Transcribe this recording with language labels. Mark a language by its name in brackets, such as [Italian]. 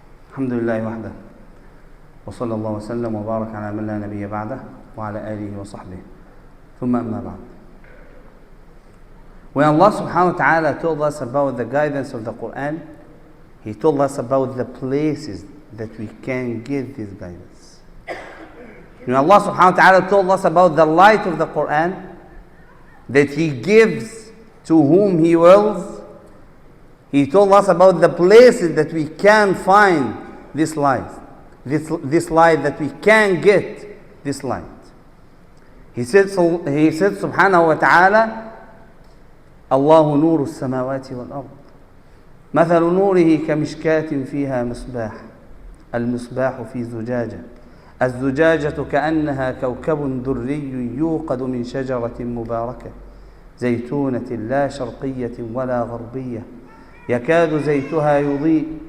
[Arabic] الحمد لله وحده وصلى الله وسلم وبارك على من لا نبي بعده وعلى آله وصحبه ثم أما بعد. [English] When Allah subhanahu wa ta'ala told us about the guidance of the Quran, He told us about the places that we can get this guidance. When Allah subhanahu wa ta'ala told us about the light of the Quran that He gives to whom He wills, He told us about the places that we can find this light, this light that we can get this light. He said subhanahu wa ta'ala, [Arabic] الله نور السماوات والأرض مثل نوره كمشكاة فيها مصباح المصباح في زجاجة الزجاجة كأنها كوكب دري يوقد من شجرة مباركة زيتونة لا شرقية ولا غربية يكاد زيتها يضيء